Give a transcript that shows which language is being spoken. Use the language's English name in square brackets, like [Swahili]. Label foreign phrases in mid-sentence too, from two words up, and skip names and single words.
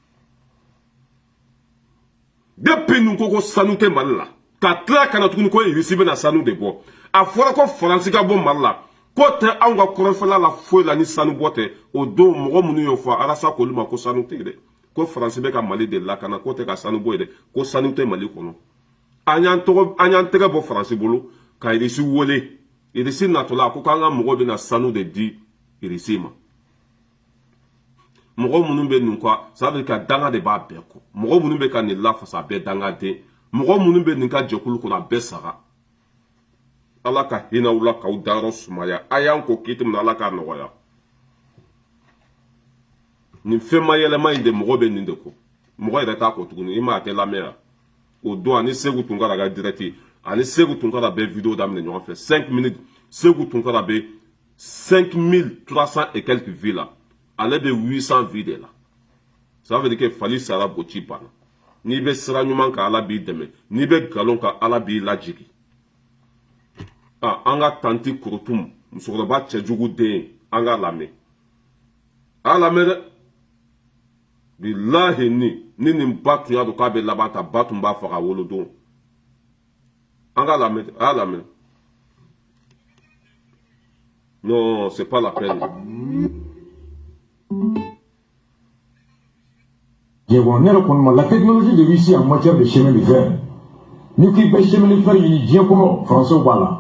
[Bambara] depuis nin ko sanu tɛ mali la ka tila ka na tuguni ko irisi bɛna sanu de bɔ a fɔra ko faransi ka bɔ mali la ko tɛ anw ka kɔrɔnfɛla la foyi la ni sanu bɔ tɛ o don mɔgɔ minnu y'o fɔ arasa k'olu ma ko sanu tɛ dɛ ko faransi bɛ ka mali de lakana ko tɛ ka sanu bɔ ye dɛ ko sanu tɛ mali kɔnɔ an y'an tɛgɛ bɔ faransi bolo ka irisi wele irisi natɔla ko k'an ka mɔgɔw bɛna sanu de di irisi ma mɔgɔ minnu bɛ nin kɔ [French] ça veut dire [Bambara] ka danga de b'a bɛɛ kɔ mɔgɔ minnu bɛ ka nin lafasa a bɛɛ dangaden mɔgɔ minnu bɛ nin ka jɛkulu kɔnɔ a bɛɛ saga ala ka hinɛw la k'aw dayɔrɔ sumaya a y'an ko kiti min na ala k'a nɔgɔya nin fɛn ma yɛlɛma in de mɔgɔ bɛ nin de kɔ mɔgɔ yɛrɛ t'a kɔ tuguni i ma a tɛ lamɛn yan o don ani segu tunkara ka direct ani segu tunkara bɛ vidéo daminɛ ɲɔgɔn fɛ 5 minutes segu tunkara bɛ 5300 [French] et quelques vues [Bambara] la ale bɛ 800 [French] vues de la ça veut dire que [Bambara] fali sara boci banna n'i bɛ sira ɲuman kan ala b'i dɛmɛ n'i bɛ nkalon kan ala b'i lajigi an ka tanti korotum musokɔrɔba cɛjugu den an ka lamɛn a lamɛn dɛ bilahi ni nin ba tun y'a dɔn k'a bɛ laban ta ba tun b'a faga wolodon an ka lamɛn a y'a lamɛn [French] non c'est pas la peine. La technologie de Russie en matière de chemin de fer, nous qui pêchons chemin de fer, il dit comment François voilà.